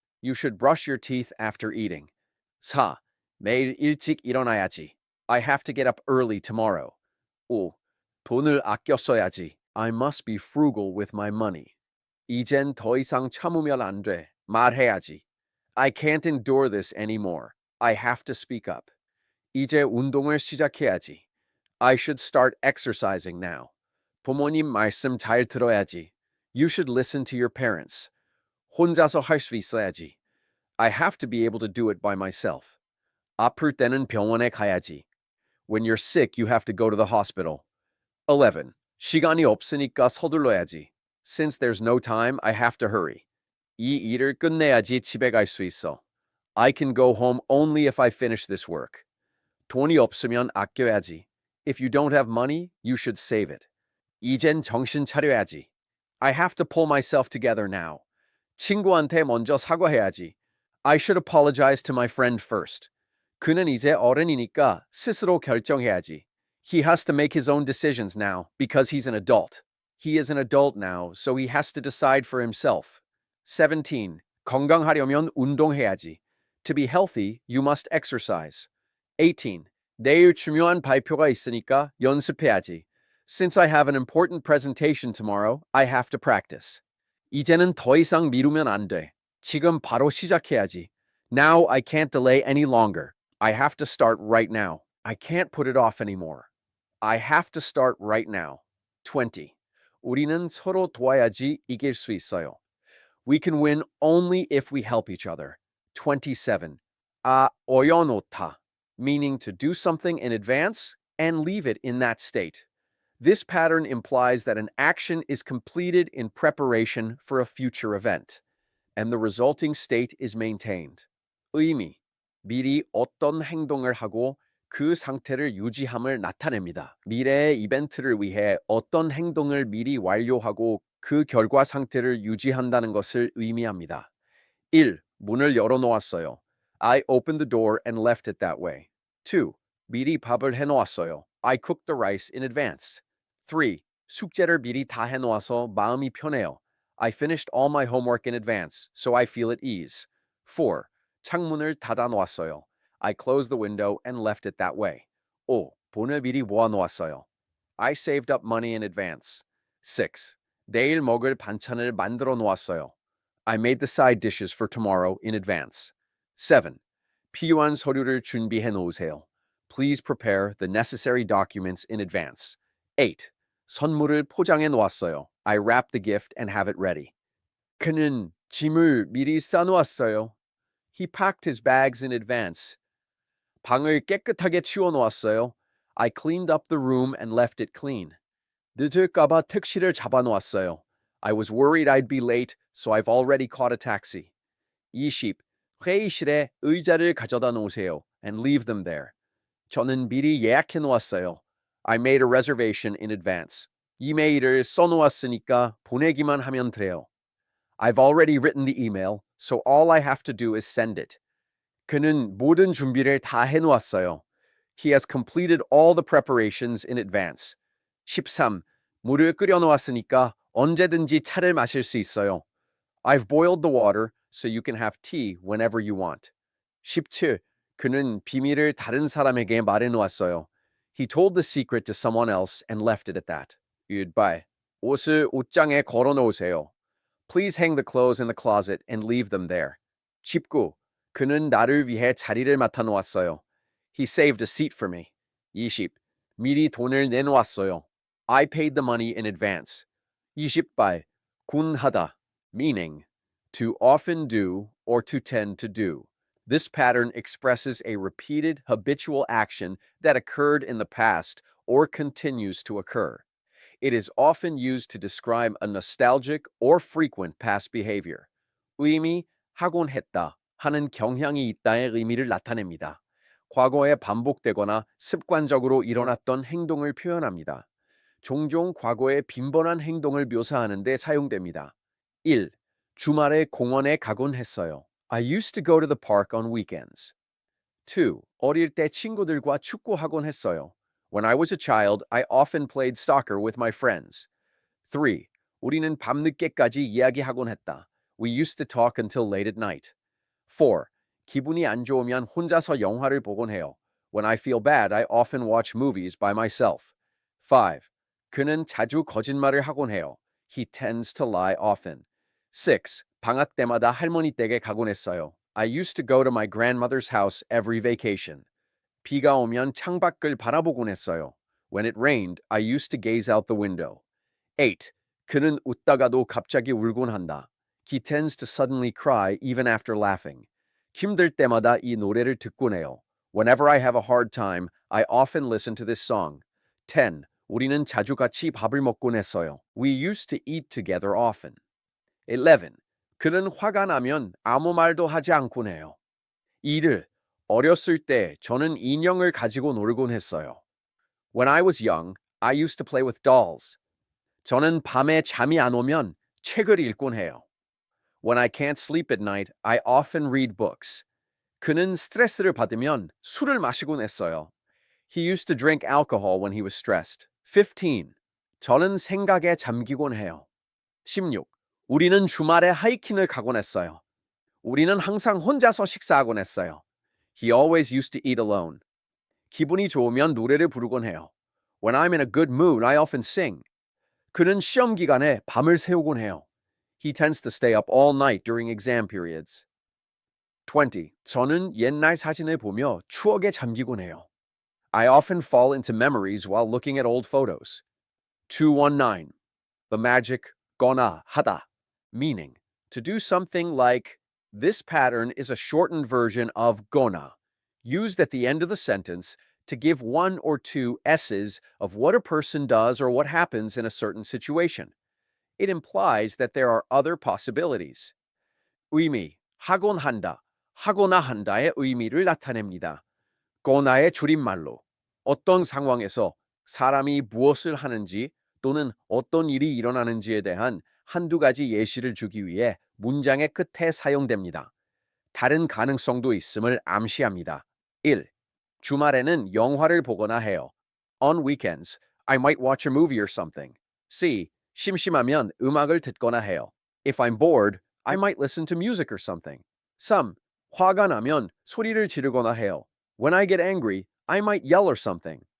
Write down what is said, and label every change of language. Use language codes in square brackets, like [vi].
[en] You should brush your teeth after eating. [ko] 4. 매일 일찍 일어나야지. [en] I have to get up early tomorrow. [ko] 5. 돈을 아껴 써야지. [en] I must be frugal with my money. [ko] 이젠 더 이상 참으면 안 돼. 말해야지. [en] I can't endure this anymore. I have to speak up. [ko] 이제 운동을 시작해야지. [en] I should start exercising now. [ko] 부모님 말씀 잘 들어야지. [en] You should listen to your parents. [ko] 혼자서 할 수 있어야지. [en] I have to be able to do it by myself. [ko] 아플 때는 병원에 가야지. [en] When you're sick, you have to go to the hospital. 11. [ko] 시간이 없으니까 서둘러야지. [en] Since there's no time, I have to hurry. [ko] 이 일을 끝내야지 집에 갈 수 있어. [en] I can go home only if I finish this work. [ko] 돈이 없으면 아껴야지. [en] If you don't have money, you should save it. [ko] 이젠 정신 차려야지. [en] I have to pull myself together now. [ko] 친구한테 먼저 사과해야지. [en] I should apologize to my friend first. [ko] 그는 이제 어른이니까 스스로 결정해야지. [en] He has to make his own decisions now because he's an adult. He is an adult now, so he has to decide for himself. 17. [ko] 건강하려면 운동해야지. [en] To be healthy, you must exercise. 18. [ko] 내일 중요한 발표가 있으니까 연습해야지. [en] Since I have an important presentation tomorrow, I have to practice. [ko] 이제는 더 이상 미루면 안 돼. 지금 바로 시작해야지. [en] Now I can't delay any longer. I have to start right now. I can't put it off anymore. I have to start right now. 20. 우리는 서로 도와야지 이길 수 있어요. We can win only if we help each other. 27. 어여놓다, meaning to do something in advance and leave it in that state. This pattern implies that an action is completed in preparation for a future event, and the resulting state is maintained. [ko] 의미, 미리 어떤 행동을 하고 그 상태를 유지함을 나타냅니다. 미래의 이벤트를 위해 어떤 행동을 미리 완료하고 그 결과 상태를 유지한다는 것을 의미합니다. 1. 문을 열어놓았어요. [en] I opened the door and left it that way. [ko] 2. 미리 밥을 해놓았어요. [en] I cooked the rice in advance. 3. [ko] 숙제를 미리 다 해놓아서 마음이 편해요. [en] I finished all my homework in advance, so I feel at ease. [ko] 4. 창문을 닫아놓았어요. [en] I closed the window and left it that way. 5. [ko] 돈을 미리 모아놓았어요. [en] I saved up money in advance. 6. [ko] 내일 먹을 반찬을 만들어 놓았어요. [en] I made the side dishes for tomorrow in advance. 7. [ko] 필요한 서류를 준비해 놓으세요. [en] Please prepare the necessary documents in advance. 8. [ko] 선물을 포장해 놓았어요. [en] I wrapped the gift and have it ready. [ko] 그는 짐을 미리 싸놓았어요. [en] He packed his bags in advance. [ko] 방을 깨끗하게 치워 놓았어요. [en] I cleaned up the room and left it clean. [ko] 늦을까봐 택시를 잡아 놓았어요. [en] I was worried I'd be late, so I've already caught a taxi. 20. [ko] 회의실에 의자를 가져다 놓으세요 [en] and leave them there. [ko] 저는 미리 예약해 놓았어요. [en] I made a reservation in advance. [ko] 이메일을 써놓았으니까 보내기만 하면 돼요. [en] I've already written the email, so all I have to do is send it. [ko] 그는 모든 준비를 다 해놓았어요. [en] He has completed all the preparations in advance. 13. [ko] 물을 끓여 놓았으니까 언제든지 차를 마실 수 있어요. [en] I've boiled the water, so you can have tea whenever you want. 17. [ko] 그는 비밀을 다른 사람에게 말해 놓았어요. [en] He told the secret to someone else and left it at that. 8. [ko] 옷을 옷장에 걸어 놓으세요. [en] Please hang the clothes in the closet and leave them there. 19. [ko] 그는 나를 위해 자리를 맡아 놓았어요. [en] He saved a seat for me. 20. [ko] 미리 돈을 내놓았어요. [en] I paid the money in advance. 20발. 군하다, meaning to often do or to tend to do. This pattern expresses a repeated habitual action that occurred in the past or continues to occur. It is often used to describe a nostalgic or frequent past behavior. [ko] 의미, 하곤 했다, 하는 경향이 있다의 의미를 나타냅니다. 과거에 반복되거나 습관적으로 일어났던 행동을 표현합니다. 종종 과거의 빈번한 행동을 묘사하는 데 사용됩니다. [en] 1. [ko] 주말에 공원에 가곤 했어요. [en] I used to go to the park on weekends. 2. [ko] 어릴 때 친구들과 축구하곤 했어요. [en] When I was a child, I often played soccer with my friends. 3. [ko] 우리는 밤늦게까지 이야기하곤 했다. [en] We used to talk until late at night. 4. [ko] 기분이 안 좋으면 혼자서 영화를 보곤 해요. [en] When I feel bad, I often watch movies by myself. 5. [ko] 그는 자주 거짓말을 하곤 해요. [en] He tends to lie often. 6. [ko] 방학 때마다 할머니 댁에 가곤 했어요. [en] I used to go to my grandmother's house every vacation. [ko] 비가 오면 창밖을 바라보곤 했어요. [en] When it rained, I used to gaze out the window. 8. [ko] 그는 웃다가도 갑자기 울곤 한다. [en] He tends to suddenly cry even after laughing. [ko] 힘들 때마다 이 노래를 듣곤 해요. [en] Whenever I have a hard time, I often listen to this song. 10. [ko] 우리는 자주 같이 밥을 먹곤 했어요. [en] We used to eat together often. 11. [ko] 그는 화가 나면 아무 말도 하지 않곤 해요. [en] 2. [ko] 어렸을 때 저는 인형을 가지고 놀곤 했어요. [en] When I was young, I used to play with dolls. [ko] 저는 밤에 잠이 안 오면 책을 읽곤 해요. [en] When I can't sleep at night, I often read books. [ko] 그는 스트레스를 받으면 술을 마시곤 했어요. [en] He used to drink alcohol when he was stressed. 15. [ko] 저는 생각에 잠기곤 해요. [en] 16. [ko] 우리는 주말에 하이킹을 가곤 했어요. 우리는 항상 혼자서 식사하곤 했어요. [en] He always used to eat alone. [ko] 기분이 좋으면 노래를 부르곤 해요. [en] When I'm in a good mood, I often sing. [ko] 그는 시험 기간에 밤을 새우곤 해요. [en] He tends to stay up all night during exam periods. 20. [ko] 저는 옛날 사진을 보며 추억에 잠기곤 해요. [en] I often fall into memories while looking at old photos. 219. The magic 거나 하다. Meaning, to do something like, this pattern is a shortened version of gona, used at the end of the sentence to give one or two S's of what a person does or what happens in a certain situation. It implies that there are other possibilities. [ko] 의미, 하곤 한다, 하거나 한다의 의미를 나타냅니다. 거나의 줄임말로 어떤 상황에서 사람이 무엇을 하는지 또는 어떤 일이 일어나는지에 대한 한두 가지 예시를 주기 위해 문장의 끝에 사용됩니다. 다른 가능성도 있음을 암시합니다. [en] 1. [ko] 주말에는 영화를 보거나 해요. [en] On weekends, I might watch a movie or something. C. [ko] 심심하면 음악을 듣거나 해요. [en] If I'm bored, I might listen to music or something. 3. [ko] 화가 나면 소리를 지르거나 해요. [en] When I get angry, I might yell or something.